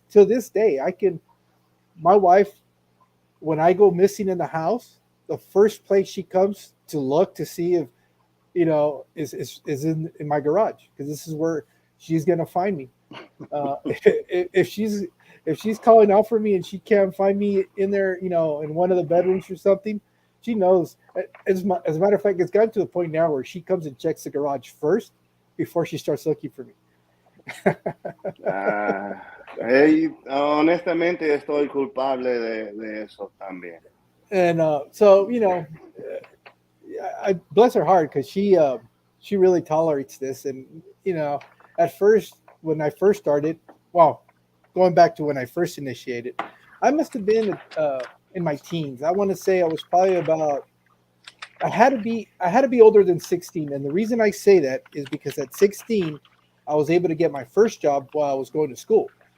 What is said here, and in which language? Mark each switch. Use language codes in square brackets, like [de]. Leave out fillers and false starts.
[en] To this day, my wife, when I go missing in the house, the first place she comes to look to see if, is in my garage because this is where she's going to find me. If she's calling out for me and she can't find me in there, in one of the bedrooms or something, she knows. As a matter of fact, it's gotten to the point now where she comes and checks the garage first before she starts looking for me. [es] Hey, honestamente estoy culpable de eso también. [en] And I bless her heart because she really tolerates this. And at first when I first started, well, going back to when I first initiated, I must have been in my teens. I want to say I was probably about. I had to be older than 16, and the reason I say that is because at 16, I was able to get my first job while I was going to school.